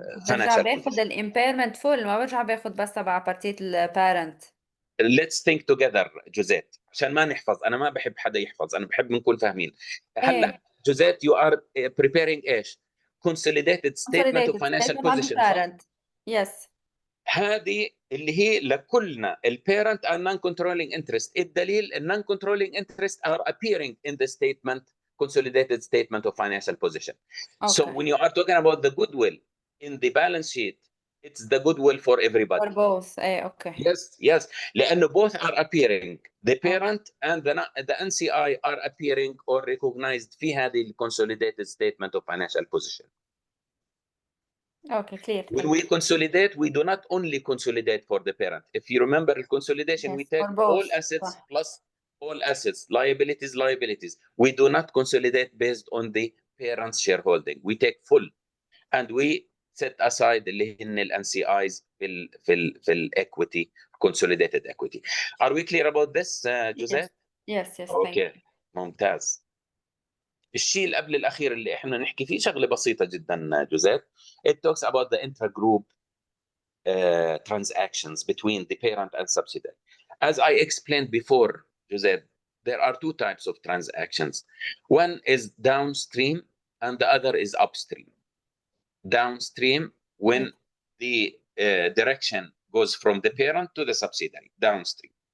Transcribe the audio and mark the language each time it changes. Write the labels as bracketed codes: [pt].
[ar] برجع باخد الامبيرمنت فول، ما برجع باخد بس تبع بارتية البارنت. [en] Let's think together Josette [ar] عشان ما نحفظ. انا ما بحب حدا يحفظ، انا بحب نكون فاهمين. هلا [en] Josette you are preparing [ar] ايش؟ [en] consolidated statement of financial position [ar] صح؟ [en] Yes. [ar] هذه اللي هي لكلنا البيرنت [en] and non-controlling interest. [ar] الدليل [en] non-controlling interest are appearing in the statement, consolidated statement of financial position. So when you are talking about the goodwill in the balance sheet, it's the goodwill for everybody. For both. Okay. Yes. [ar] لأنه [en] both are appearing. The parent and the NCI are appearing or recognized [ar] في هذه [en] consolidated statement of financial position. Okay, clear. When we consolidate, we do not only consolidate for the parent. If you remember the consolidation, we take all assets plus all assets, liabilities. We do not consolidate based on the parent's shareholding. We take full, and we set aside [ar] اللي هن ال [en] NCIs في ال equity, consolidated equity. Are we clear about this, Josette? Yes. Okay, [ar] ممتاز. الشيء اللي قبل الأخير اللي إحنا نحكي فيه شغلة بسيطة جدا جوزيت. [en] It talks about the intra-group transactions between the parent and subsidiary. As I explained before, Josette, there are two types of transactions. One is downstream and the other is upstream. Downstream, when the direction goes from the parent to the subsidiary, downstream.